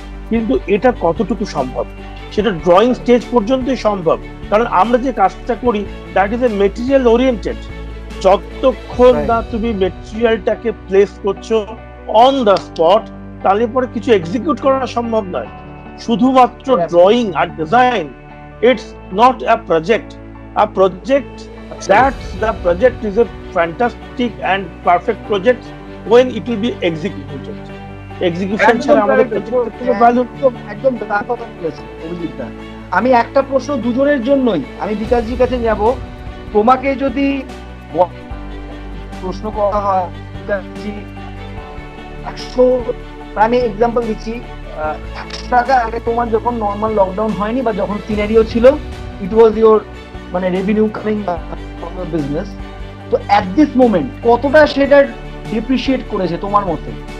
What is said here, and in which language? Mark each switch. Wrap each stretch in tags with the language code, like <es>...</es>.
<bn>কিন্তু এটা কতটুকু সম্ভব, সেটা ড্রয়িং স্টেজ পর্যন্তই সম্ভব, কারণ আমরা যে কাজটা করি</bn> <en>That is a material oriented.</en> <bn>যতক্ষণ না তুমি মেটেরিয়ালটাকে প্লেস করছো</bn> <en>on the spot,</en> <bn>তাহলে পরে কিছু এক্সিকিউট করা সম্ভব নয়। শুধুমাত্র drawing আর design,</bn> <en>it's not a project. A project, that's the project is a fantastic and perfect project when it will be executed.</en> <bn>Execution ছাড়া আমাদের প্রজেক্টের কোনো ভ্যালু একদম তার কথা বলেছেন অভিজিৎ দা। আমি একটা প্রশ্ন দুজনের জন্যই, আমি বিকাশজির কাছে যাব। তোমাকে যদি প্রশ্ন করা হয় বিকাশজি 100, আমি এক্সাম্পল দিচ্ছি, 100 টাকা আগে তোমার যখন নর্মাল লকডাউন হয়নি বা যখন সিনারিও ছিল,</bn> <en>it was your</en> <bn>মানে</bn> <en>revenue coming from your business,</en> <bn>তো</bn> <en>at this moment</en> <bn>কতটা সেটা ডিপ্রিশিয়েট করেছে তোমার মতে?</bn>